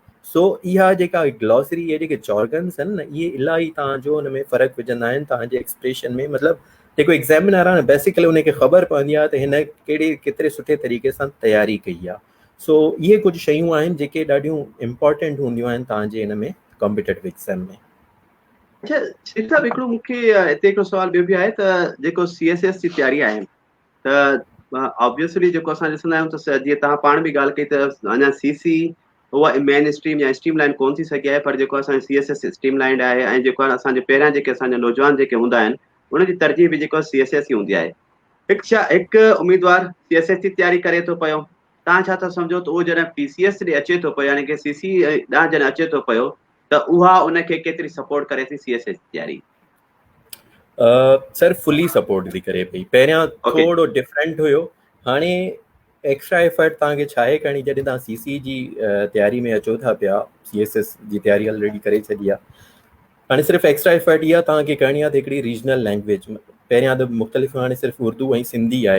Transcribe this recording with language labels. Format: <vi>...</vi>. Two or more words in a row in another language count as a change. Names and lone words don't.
<sd>सो इहा जेका ग्लॉसरी, इहे जेके जॉर्गन्स आहिनि न, इहे इलाही तव्हांजो हुन में फ़र्क़ु विझंदा आहिनि तव्हांजे एक्सप्रेशन में। मतिलबु जेको एग्ज़ामिनर आहे न, बेसिकली उनखे ख़बर पवंदी आहे त हिन केतिरे सुठे तरीक़े सां तयारी कई आहे। सो इहे कुझु शयूं आहिनि जेके ॾाढियूं इम्पॉर्टेंट हूंदियूं आहिनि तव्हांजे हिन में</sd> <en>competitive exam</en> <sd>में। अच्छा श्री साहब, हिकिड़ो मूंखे हिते हिकिड़ो सुवाल ॿियो बि आहे त जेको CSS जी तयारी आहे, त ऑब्वियसली जेको असां ॾिसंदा आहियूं त जीअं तव्हां पाण बि ॻाल्हि कई त अञा CC उहा</sd> <en>main stream</en> <sd>या</sd> <en>stream line</en> <sd>कोन थी सघी आहे, पर जेको असांजो CSS</sd> <en>stream line</en> <sd>आहे, ऐं जेको आहे असांजे पहिरियां जेके असांजा नौजवान जेके हूंदा आहिनि उनजी तरजीह बि जेको CSS ई हूंदी आहे। हिकु उम्मीदवार CSS जी तयारी करे थो पियो, तव्हां छा था सम्झो त उहो जॾहिं PCS ॾे अचे थो पियो, यानी कि CC ॾांहुं जॾहिं अचे थो पियो, त उहा उनखे केतिरी सपोर्ट करे थी CSS जी तयारी? सर</sd> <en>fully support</en> <sd>थी करे पई। पहिरियां थोरो डिफरेंट हुयो, हाणे</sd> <en>extra effort</en> <sd>तव्हांखे छा आहे करणी, जॾहिं तव्हां CC जी तयारी में अचो था पिया, CSS जी तयारी ऑलरेडी करे छॾी आहे, हाणे सिर्फ़ु</sd> <en>extra effort</en> <sd>इहा तव्हांखे करणी आहे त हिकिड़ी</sd> <en>regional language,</en> <sd>पहिरियां त मुख़्तलिफ़, हाणे सिर्फ़ु उर्दू ऐं सिंधी आहे।</sd>